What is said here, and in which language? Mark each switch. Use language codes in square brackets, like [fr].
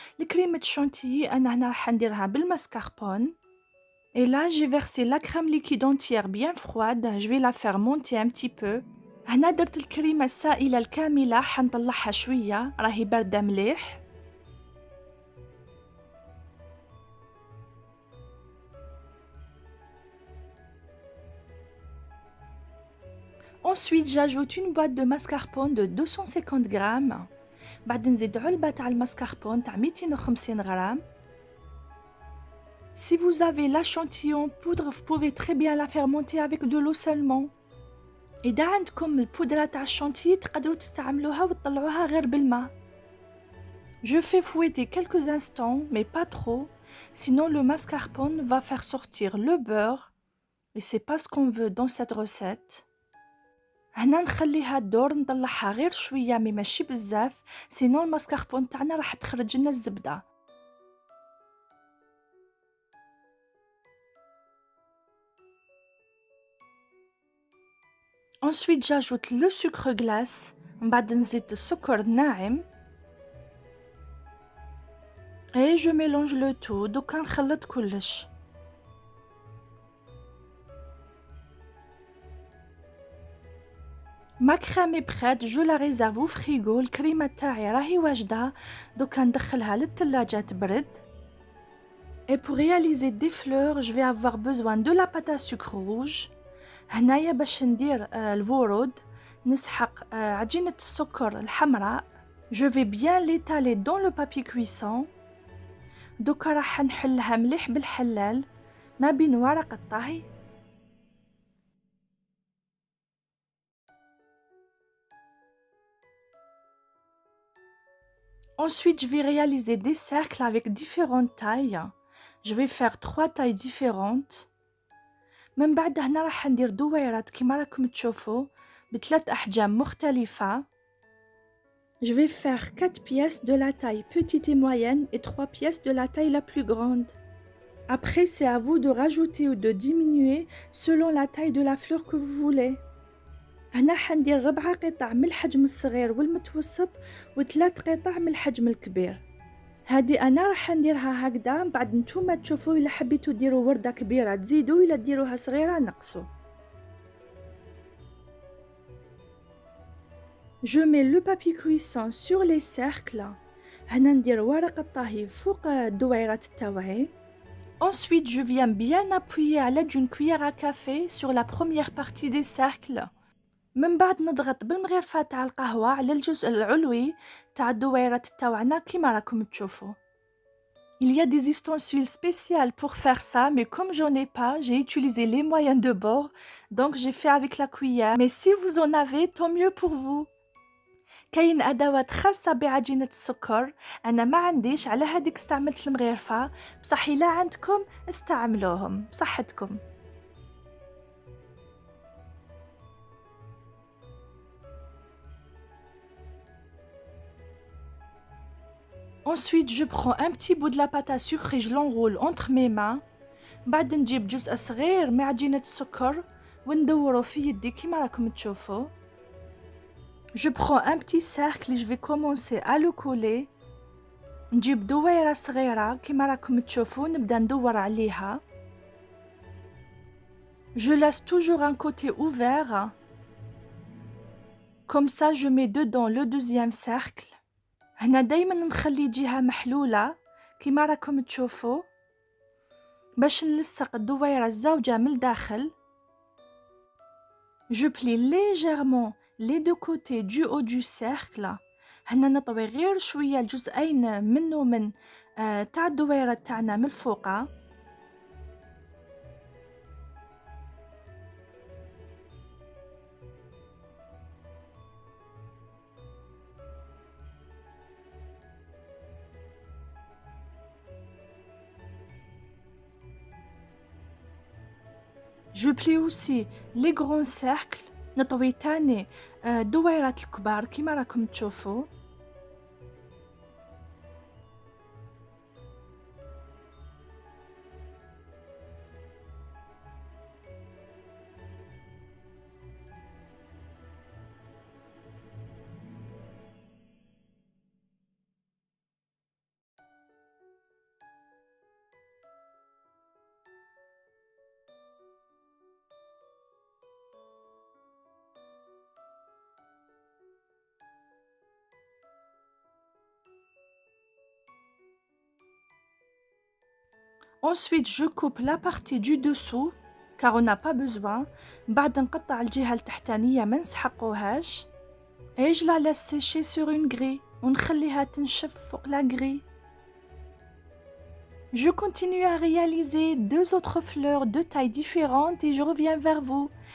[ar] الكريمة chantilly أنا هنا راح نديرها بالمسكربون. [fr] Et là, j'ai versé la crème liquide entière bien froide. Je vais la faire monter un petit peu. [ar] هنا درت الكريمة السائلة الكاملة حنطلعها شوية راهي باردة مليح. [fr] Ensuite, j'ajoute une boîte de mascarpone de 250 g. [ar] بعد نزيد علبة تاع المسكربون تاع 250 g. [fr] Si vous avez l'échantillon poudre, vous pouvez très bien la faire monter avec de l'eau seulement. [ar] إذا عندكم البودرة تاع الشونتيي تقدروا تستعملوها وتطلعوها غير بالماء. [fr] Je fais fouetter quelques instants, mais pas trop, sinon le mascarpone va faire sortir le beurre et c'est pas ce qu'on veut dans cette recette. [ar] هنا نخليها الدور نطلعها غير شوية مي ماشي بزاف، sinon الماسكاربون تاعنا راح تخرج لنا الزبدة. [fr] Ensuite j'ajoute le sucre glace، [ar] من بعد نزيد السكر الناعم [fr] et je mélange le tout. [ar] دوكا نخلط كلش. [fr] Ma crème est prête, je la réserve au frigo. [ar] الكريمة تاعي راهي واجدة، دوكا ندخلها للثلاجة تبرد. [fr] Et pour réaliser des fleurs, je vais avoir besoin de la pâte à sucre rouge. [ar] هنايا باش ندير الورود نسحق عجينة السكر الحمراء. [fr] Je vais bien l'étaler dans le papier cuisson. [ar] دوكا راح نحلها مليح بالحلال ما بين ورق الطهي. [fr] Ensuite, je vais réaliser des cercles avec différentes tailles. Je vais faire 3 tailles différentes. [ar] من بعد هنا راح ندير دويرات كيما راكم تشوفوا ب3 أحجام مختلفة. [fr] Je vais faire 4 pièces de la taille petite et moyenne et 3 pièces de la taille la plus grande. Après, c'est à vous de rajouter ou de diminuer selon la taille de la fleur que vous voulez. [ar] هنا حندير 4 قطع من الحجم الصغير والمتوسط و3 قطع من الحجم الكبير. هذه انا راح نديرها هكذا، من بعد نتوما تشوفوا الا حبيتوا ديروا ورده كبيره تزيدوا، الا ديروها صغيره نقصوا. [fr] Je mets le papier cuisson sur les cercles. [ar] هنا ندير ورق الطهي فوق الدويرات تاوعي. [fr] Ensuite, je viens bien appuyer à l'aide d'une cuillère à café sur la première partie des cercles. [ar] من بعد نضغط بالمغرفة تاع القهوة على الجزء العلوي تاع الدويرات تاوعنا كيما راكم تشوفوا. [fr] Il y a des ustensiles spéciaux pour faire ça, mais comme j'en ai pas, j'ai utilisé les moyens de bord, donc j'ai fait avec la cuillère. Mais si vous en avez, tant mieux pour vous. [ar] كاين أدوات خاصة بعجينة السكر، أنا ما عنديش، على هذيك استعملت المغرفة، بصح إلا عندكم استعملوهم بصحتكم. [fr] Ensuite, je prends un petit bout de la pâte à sucre et je l'enroule entre mes mains. [ar] بعد نجيب جزء صغير من عجينة السكر وندورو في يدي كيما راكم تشوفوا. [fr] Je prends un petit cercle et je vais commencer à le coller. [ar] نجيب دويرة صغيرة كيما راكم تشوفوا نبدأ ندور عليها. [fr] Je laisse toujours un côté ouvert. Comme ça, je mets dedans le deuxième cercle. [ar] هنا دايما نخلي جهة محلولة كيما راكم تشوفوا باش نلصق الدويرة الزوجة من الداخل. [fr] Je plie légèrement les deux côtés du haut du cercle. [ar] هنا نطوي غير شوية الجزئين منه من تاع الدويرة تاعنا من الفوقة. [fr] Je plie aussi les grands cercles. [ar] نطوي تاني دويرات الكبار كيما راكم تشوفوا. [fr] Ensuite, je coupe la partie du dessous car on n'a pas besoin. [ar] بعد نقطع الجهة التحتانية ما نسحقوهاش. [fr] Et je la laisse sécher sur une grille [ar] ونخليها تنشف فوق [fr] la grille. Je continue à réaliser deux autres fleurs de tailles différentes et je reviens vers vous.